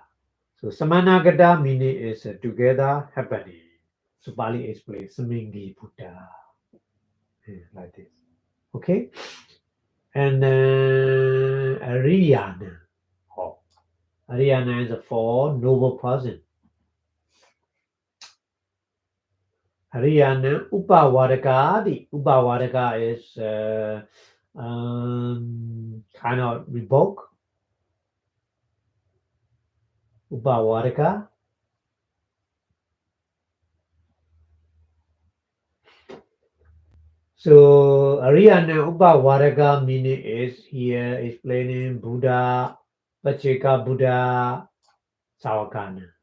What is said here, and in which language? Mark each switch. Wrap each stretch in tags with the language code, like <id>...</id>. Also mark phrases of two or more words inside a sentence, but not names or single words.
<en>So Samanagata meaning is together happening. So Pali explains</en> <pi>Samengi Buddha.</pi> <en>Like this. Okay? And Ariyana. Ariyana is a four noble person.</en> <pi>Ariyana Upawadaka.</pi> <en>Upawadaka is kind of revoke. Upawadaka. So</en> <pi>Ariyana Upawadaka</pi> <en>meaning is here explaining Buddha,</en> <pi>Pacheka Buddha,</pi> <en>Savakana.</en>